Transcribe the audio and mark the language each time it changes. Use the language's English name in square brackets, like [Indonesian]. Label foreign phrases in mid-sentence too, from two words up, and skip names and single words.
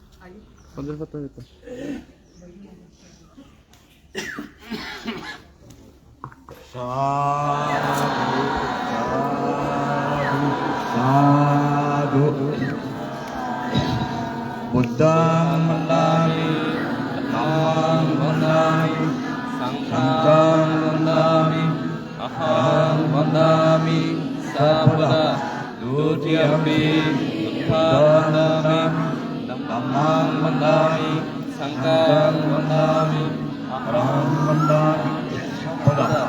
[Bangla] ফজর কত হইতো? [Pali] साधु बुद्धं वन्दामि धम्मं वन्दामि संघं वन्दामि अहं वन्दामि सर्वदा द्वितीयमपि बुद्धं वन्दामि धम्मं वन्दामि संघं वन्दामि अहं वन्दामि सर्वदा